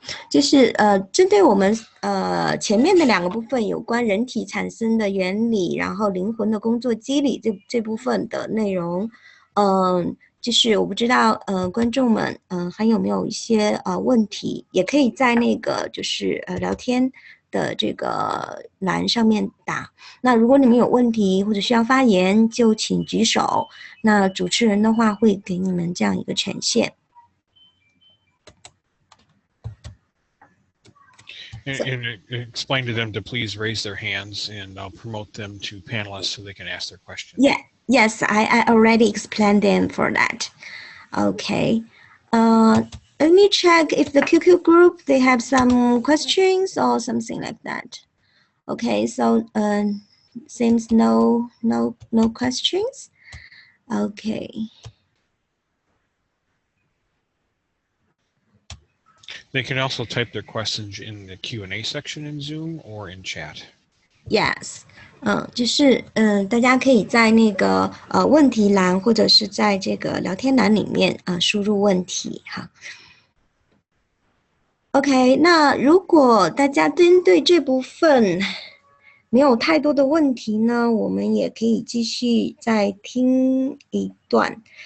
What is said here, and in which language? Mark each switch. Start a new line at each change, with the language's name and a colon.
Chinese: 就是针对我们前面的两个部分，有关人体产生的原理，然后灵魂的工作机理这部分的内容，就是我不知道观众们还有没有一些问题，也可以在那个就是聊天的这个栏上面打。那如果你们有问题或者需要发言，就请举手。那主持人的话会给你们这样一个权限。
English: And explain to them to please raise their hands, and I'll promote them to panelists so they can ask their questions. Yeah, yes, I already explained them for that. Okay. Let me check if the QQ group, they have some questions or something like that. Okay, so seems no questions. Okay. They can also type their questions in the Q&A section in Zoom or in chat. Yes.
Chinese: 就是大家可以在那个问题栏或者是在这个聊天栏里面输入问题哈。 OK， 那如果大家针对这部分没有太多的问题呢，我们也可以继续再听一段。